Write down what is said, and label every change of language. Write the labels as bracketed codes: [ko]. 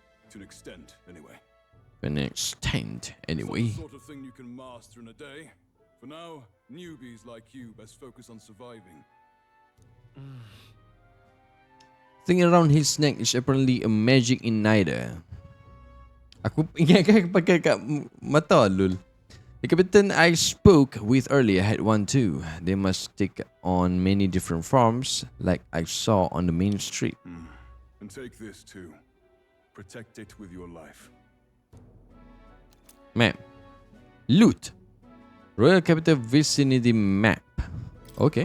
[en] To an extent, anyway. To an extent, anyway. Some sort of thing you can master in a day. For now, newbies like you best focus on surviving. Thing around his neck is apparently a magic igniter. [ms] Aku ingatkan pakai kat mata lul. [en] The captain I spoke with earlier had one too. They must take on many different forms, like I saw on the main street. And take this too. Protect it with your life. Map. Loot. Royal Capital Vicinity Map. Okay.